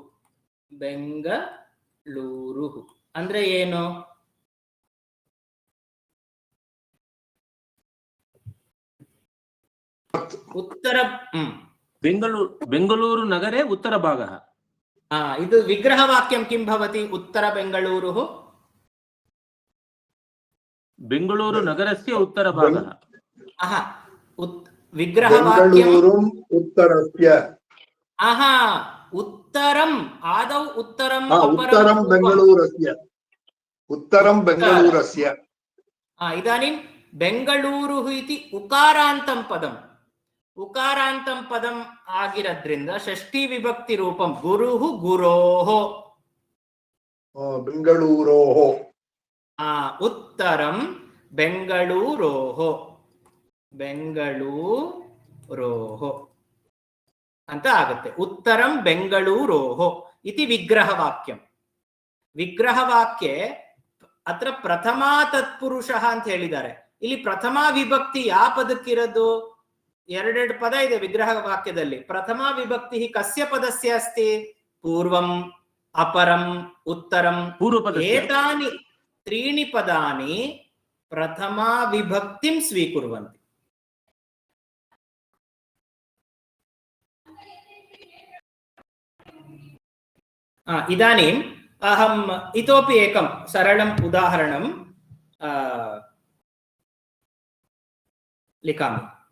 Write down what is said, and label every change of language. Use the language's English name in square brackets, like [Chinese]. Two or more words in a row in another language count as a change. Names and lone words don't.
[Kannada] ಬೆಂಗಳೂರು ಅಂದ್ರೆ ಏನು? ಉತ್ತರ [Sanskrit] ಬೆಂಗಳೂರು ನಗರೆ ಉತ್ತರ ಭಾಗ. ಇದು ವಿಗ್ರಹ ವಾಕ್ಯಂ ಕಿಂ ಭವತಿ? ಉತ್ತರ ಬೆಂಗಳೂರು ಬೆಂಗಳೂರು ನಗರಸ್ಯ ಉತ್ತರ ಭಾಗ. ವಿಗ್ರಹ ವಾಕ್ಯಂ ಉತ್ತರಸ್ಯ. ಉತ್ತರಂ ಆದೌ ಉತ್ತರಂ ಉತ್ತರಂ ಬೆಂಗಳೂರಸ್ಯ. ಉತ್ತರಂ ಬೆಂಗಳೂರಸ್ಯ. ಇದಾನಿಂ ಬೆಂಗಳೂರು ಇತಿ ಉಕಾರಾಂತಂ ಪದಂ. ಉಕಾರಾಂತಂ ಪದಂ ಆಗಿರೋದ್ರಿಂದ ಷಷ್ಠಿ ವಿಭಕ್ತಿ ರೂಪಂ ಗುರುಹು ಗುರೋಃ. ಬೆಂಗಳೂರೋಃ. ಉತ್ತರಂ ಬೆಂಗಳೂರೋಃ. [Kannada] ಬೆಂಗಳೂರೋಃ ಅಂತ ಆಗುತ್ತೆ. [Sanskrit] ಉತ್ತರಂ ಬೆಂಗಳೂರೋಃ ಇತಿ ವಿಗ್ರಹ ವಾಕ್ಯಂ. ವಿಗ್ರಹ ವಾಕ್ಯ ಅತ್ರ ಪ್ರಥಮಾ ತತ್ಪುರುಷ [Kannada] ಅಂತ ಹೇಳಿದ್ದಾರೆ. ಇಲ್ಲಿ ಪ್ರಥಮಾ ವಿಭಕ್ತಿ ಯಾವ ಪದಕ್ಕಿರೋದು? ಎರಡೆರಡು ಪದ ಇದೆ ವಿಗ್ರಹ ವಾಕ್ಯದಲ್ಲಿ. [Sanskrit] ಪ್ರಥಮಾ ವಿಭಕ್ತಿ ಕಸ್ಯ ಪದಸ್ಯ ಅಸ್ತಿ? ಪೂರ್ವಂ, ಅಪರಂ, ಉತ್ತರಂ. ಏತಾನಿ ತ್ರೀಣಿ ಪದಾನಿ ಪ್ರಥಮಾ ವಿಭಕ್ತಿಂ ಸ್ವೀಕುರ್ವಂತಿ. इदानीम् अहम् इतोपि एकं सरलम् उदाहरणं लिखामि.